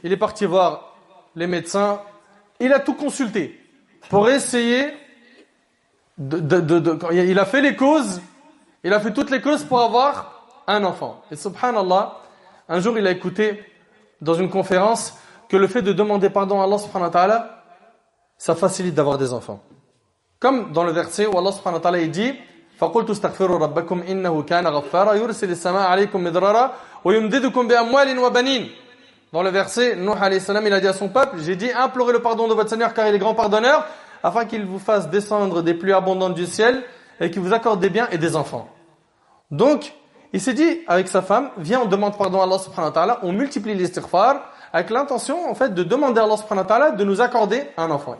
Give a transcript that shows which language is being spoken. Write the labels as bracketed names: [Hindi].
[French] Il est parti voir les médecins, il a tout consulté pour essayer il a fait les causes, il a fait toutes les causes pour avoir un enfant. Et subhanallah, un jour il a écouté dans une conférence que le fait de demander pardon à Allah subhanahu wa ta'ala, ça facilite d'avoir des enfants. Comme dans le verset où Allah subhanahu wa ta'ala il dit [Arabic] فَقُلْتُ اسْتَغْفِرُوا رَبَّكُمْ إِنَّهُ كَانَ غَفَّارًا يُرْسِلِ السَّمَاءَ عَلَيْكُمْ مِدْرَارًا وَيُمْدِدُكُمْ بِأَمْوَالٍ وَبَنِينَ. [French] Dans le verset, Nuh alayhi salam, il a dit à son peuple, j'ai dit implorez le pardon de votre Seigneur car il est grand pardonneur, afin qu'il vous fasse descendre des pluies abondantes du ciel et qu'il vous accorde des biens et des enfants. Donc, il s'est dit avec sa femme, viens on demande pardon à Allah subhanahu wa ta'ala, on multiplie l'istighfar avec l'intention en fait de demander à Allah subhanahu wa ta'ala de nous accorder un enfant.